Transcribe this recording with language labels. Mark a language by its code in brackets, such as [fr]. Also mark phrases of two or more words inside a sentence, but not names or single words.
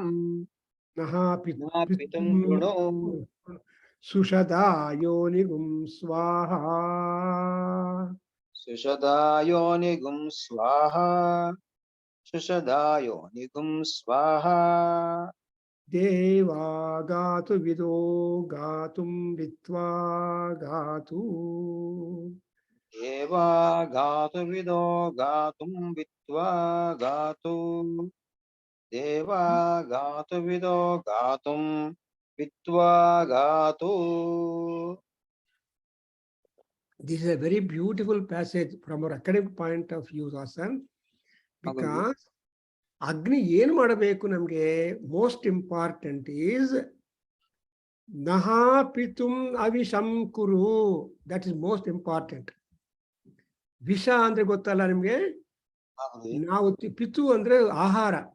[sa] ನಹ ಪಿತುಂ ಕೃಣು ಸುಷದಾ ಯೋನಿಗುಂ ಸ್ವಾಹ. ಸುಷದಾಯೋನಿಗುಂ ಸ್ವಾಹ. ಸುಷದಾಯೋನಿಗುಂ ಸ್ವಾಹ. ದೇವಾ ಗಾತು ವಿದೋ ಗಾತುಂ ವಿದ್ವಾ ಗಾತು. ದೇವಾ ಗಾತು ವಿದೋ ಗಾತುಂ ವಿದ್ವಾ ಗಾತು. ದೇವಾ ಗಾತು ವಿದೋ ಗಾತುಂ ವಿದ್ವಾ ಗಾತು. [en] This is a very beautiful passage from our academic point of view, Hasan, because [kn] ಅಗ್ನಿ ಏನು ಮಾಡಬೇಕು ನಮಗೆ? [en] most important is [sa] ನಹಾ ಪಿತುಂ ಅವಿಷಂ ಕುರು. [en] that is most important. [kn] ವಿಷ ಅಂದ್ರೆ ಗೊತ್ತಲ್ಲ ನಿಮ್ಗೆ? ನಾವು ಪಿತು ಅಂದ್ರೆ ಆಹಾರ.